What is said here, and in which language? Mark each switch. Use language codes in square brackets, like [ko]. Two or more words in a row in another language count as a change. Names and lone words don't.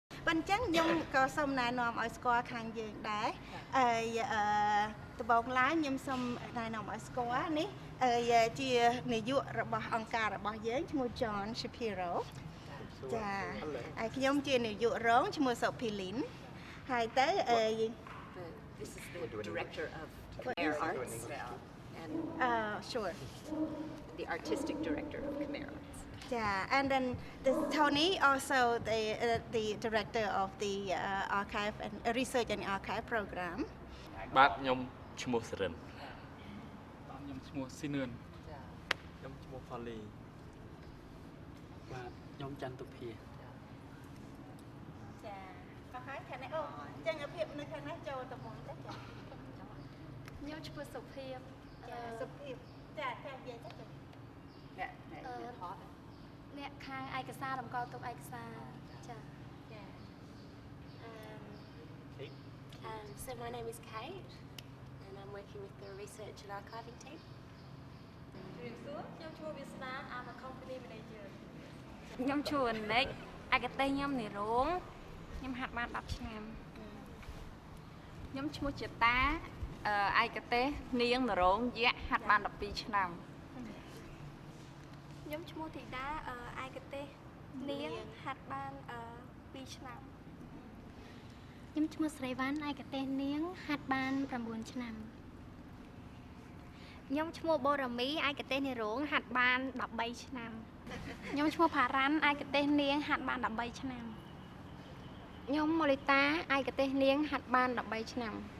[km] ប៉ុន្តែខ្ញុំក៏សូមណែនាំឲ្យស្គាល់ខាងយើងដែរដំបូងឡើងខ្ញុំសូមណែនាំឲ្យស្គាល់នេះជានាយករបស់អង្គការរបស់យើងឈ្មោះ John Shapiro ចាហើយខ្ញុំជានាយករងឈ្មោះ Sophie Lin ហើយទៅ [en] This is the director of Khmer Arts and sure the artistic director of Khmer Arts. Yeah, and then Tony also the director of the archive and research and archive program. [km] បាទខ្ញុំឈ្មោះសរិន ខ្ញុំឈ្មោះស៊ីនឿន ខ្ញុំឈ្មោះផូលី បាទខ្ញុំច័ន្ទទុភា ចាអស់ហើយខាងនេះអូចឹងភាពនៅខាងនេះចូលទៅមុនទៅចា ខ្ញុំឈ្មោះសុភាព សុភាពចាចានិយាយទៅចា អ្នកខាងឯកសារតម្កល់ទុកឯកសារចា [en] So my name is Kate and I'm working with the research and archiving team. [km] ខ្ញុំឈ្មោះវាសនា [en] I'm a company manager [km] ខ្ញុំឈ្មោះនិចឯកទេសខ្ញុំនិរងខ្ញុំហាត់បាន10ឆ្នាំខ្ញុំឈ្មោះជាតាឯកទេសនាងនរងយៈហាត់បាន12ឆ្នាំ ខ្ញុំឈ្មោះធីតាឯកទេសនាងហាត់បាន2ឆ្នាំខ្ញុំឈ្មោះស្រីវ៉ាន់ឯកទេសនាងហាត់បាន9ឆ្នាំខ្ញុំឈ្មោះបូរ៉ាមីឯកទេសនិរងហាត់បាន13ឆ្នាំខ្ញុំឈ្មោះផារ៉ាន់ឯកទេសនាងហាត់បាន13ឆ្នាំខ្ញុំម៉ូលីតាឯកទេសនាងហាត់បាន13ឆ្នាំ